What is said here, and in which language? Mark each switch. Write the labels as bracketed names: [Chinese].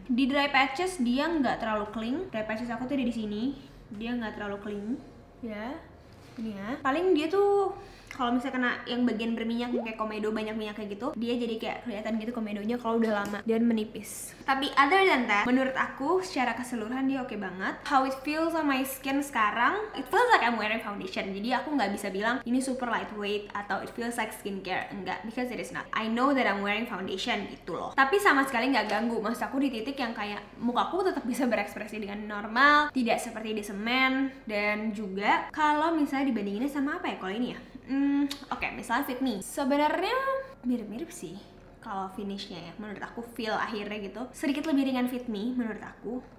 [Indonesian] Di dry patches dia nggak terlalu cling. Dry patches aku tuh ada di sini, dia nggak terlalu cling ya. Ini ya, paling dia tuh kalau misalnya kena yang bagian berminyak kayak komedo, banyak minyak kayak gitu, dia jadi kayak kelihatan gitu komedonya kalau udah lama dan menipis. Tapi [English] other than that, [Indonesian] menurut aku secara keseluruhan dia oke banget. [English] How it feels on my skin [Indonesian] sekarang, [English] it feels like I'm wearing foundation. [Indonesian] Jadi aku nggak bisa bilang ini [English] super lightweight [Indonesian] atau [English] it feels like skincare, [Indonesian] enggak, [English] because it is not. I know that I'm wearing foundation [Indonesian] gitu loh. Tapi sama sekali nggak ganggu. Maksud aku di titik yang kayak mukaku tetap bisa berekspresi dengan normal, tidak seperti di semen. Dan juga kalau misalnya dibandinginnya sama apa ya kalau ini ya, oke, misalnya Fit Me, sebenarnya mirip-mirip sih kalau finishnya ya. Menurut aku feel akhirnya gitu sedikit lebih ringan Fit Me menurut aku.